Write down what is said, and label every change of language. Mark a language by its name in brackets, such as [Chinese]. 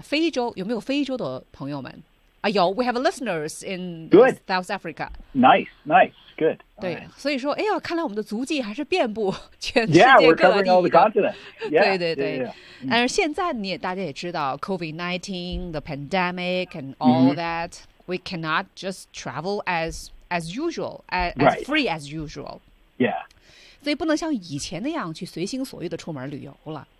[Chinese] 非洲，有没有非洲的朋友们？ [English] 有 ,we have listeners in South Africa. Nice, good. [Chinese] 对，所以说，哎呦，看来我们的足迹还是遍布全世界各地。 [English] Yeah, we're covering all the continents. Yeah, [Chinese] 对对对。但是现在你也大家也知道 [English] COVID-19, the pandemic and all that, we cannot just travel as usual, as free as usual. Yeah. [Chinese] 所以不能像以前那样去随心所欲的出门旅游了。